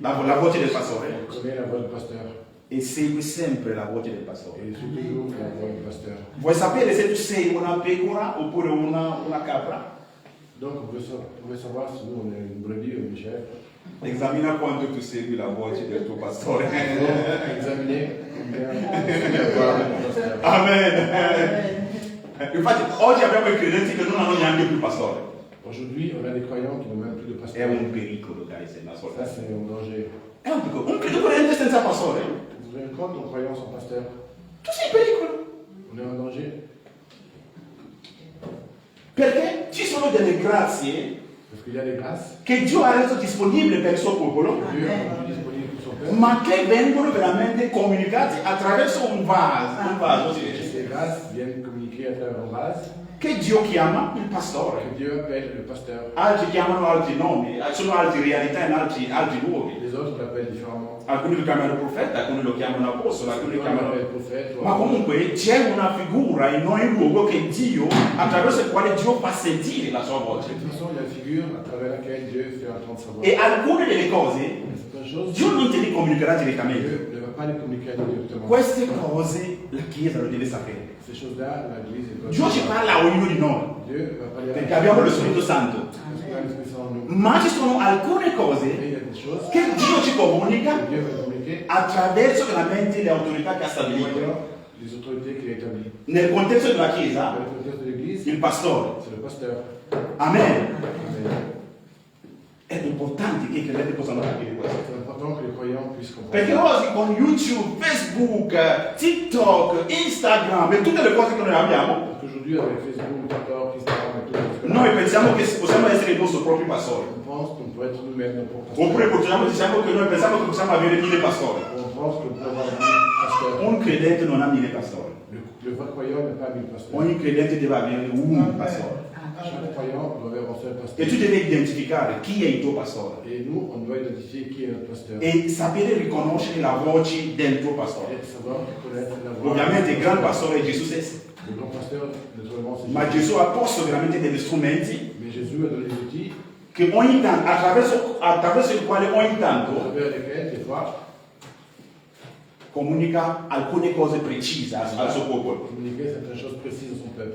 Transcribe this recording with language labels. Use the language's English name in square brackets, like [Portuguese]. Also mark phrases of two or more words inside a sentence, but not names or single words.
[Italian] la voce del pastore, [French] connaît la voix du pasteur [Italian] e segue sempre la voce del [French] et [Italian] pastore. [French] il suit toujours la voix du pasteur. [Italian] Vuoi sapere se tu sei una pecora oppure una capra? [French] Donc on veut savoir si nous on est une brebis ou une chèvre. [Italian] Esamina quanto tu segui la voce del tuo pastore. [French] Examiner combien tu parles de ton pasteur. [Italian] Amen. Infatti, oggi abbiamo i credenti che non hanno neanche più pastore. [French] Aujourd'hui, on a des croyants qui n'ont même plus de [Italian] È [French] pasteur. [Italian] un pericolo, guys, è una [French] Ça, [Italian] sorta. [French] c'est un danger. [Italian] È un pericolo. Un credente senza pastore. [French] Vous vous rendez compte, un croyant sans pasteur, [Italian] Tu sei in pericolo. [French] on est en danger. [Italian] Perché ci sono delle grazie [French] Parce qu'il y a des grâces [Italian] che Dio ha reso disponibili per il suo popolo, [French] que Dieu a rendues disponibles pour son peuple. [Italian] ma che vengono veramente comunicate attraverso un vaso si [French] Et [Italian] dice, [French] ces grâces viennent communiquer à travers un vase [Italian] che Dio chiama il pastore. [French] que Dieu appelle le pasteur. [Italian] Altri chiamano altri nomi, sono altre realtà in altri luoghi. [French] Les autres l'appellent différemment. [Italian] Alcuni lo chiamano profeta, alcuni lo chiamano apostolo, alcuni lo [French] Toi, on [Italian] chiamano... [French] l'appelle prophète. [Italian] Ma comunque c'è una figura in ogni luogo che Dio, attraverso il quale Dio fa sentire la sua [French] De [Italian] voce. [French] toute façon, il y a une figure à travers laquelle Dieu fait entendre sa voix. [Italian] E alcune delle cose [French] Certaines choses, [Italian] Dio non te le comunicherà direttamente. [French] Dieu ne va pas les communiquer à nous directement. [Italian] Queste cose la Chiesa lo deve sapere. [French] Ces choses-là, l'Église est [Italian] Dio ci parla a ognuno di noi, [French] Dieu va parler [Italian] perché abbiamo lo Spirito Santo. [French] Parce qu'on a l'Esprit Saint en nous. [Italian] Ma ci sono alcune [French] Et [Italian] cose [French] il y a des choses [Italian] che Dio ci comunica [French] que Dieu va communiquer [Italian] attraverso veramente le autorità che ha [French] en [Italian] stabilito. [French] voyant les autorités qu'il a établies. [Italian] Nel contesto della [French] Dans [Italian] Chiesa, [French] le contexte de l'Église, [Italian] il pastore. [French] c'est le pasteur. [Italian] Amen. [French] Amen. [Italian] È importante che i credenti possano capire questo. [French] C'est important que les croyants puissent [Italian] Perché [French] comprendre. [Italian] oggi con YouTube, Facebook, TikTok, Instagram e tutte le cose che noi abbiamo, [French] Parce qu'aujourd'hui, avec Facebook, TikTok, Instagram et tout, ce que [Italian] noi pensiamo che possiamo essere i nostri propri pastori. [French] on pense qu'on peut être nous-mêmes nos propres pasteurs. [Italian] Oppure diciamo che noi pensiamo che possiamo avere 1000 pastori. [French] On pense qu'on peut avoir 1000 pasteurs. [Italian] Un credente non ha 1000 pastori. [French] Le vrai croyant n'a pas 1000 pasteurs. [Italian] Ogni credente deve avere un pastore. [French] Chaque croyant doit avoir un seul [Italian] E [French] pasteur. [Italian] tu devi identificare chi è il tuo pastore. [French] Et nous, on doit identifier qui est notre pasteur. [Italian] E sapere riconoscere la voce del tuo pastore. [French] Et savoir connaître la voix. [Italian] Ovviamente il gran pastore è Gesù stesso. [French] Le grand pasteur, naturellement, c'est [Italian] Ma [French] Jésus. [Italian] Gesù ha posto veramente degli strumenti [French] Mais Jésus a donné des outils [Italian] che ogni tanto, attraverso il quale ogni [French] à [Italian] tanto [French] travers lesquels, des fois, [Italian] comunica alcune cose precise al suo popolo. [French] communiquer certaines choses précises à son peuple.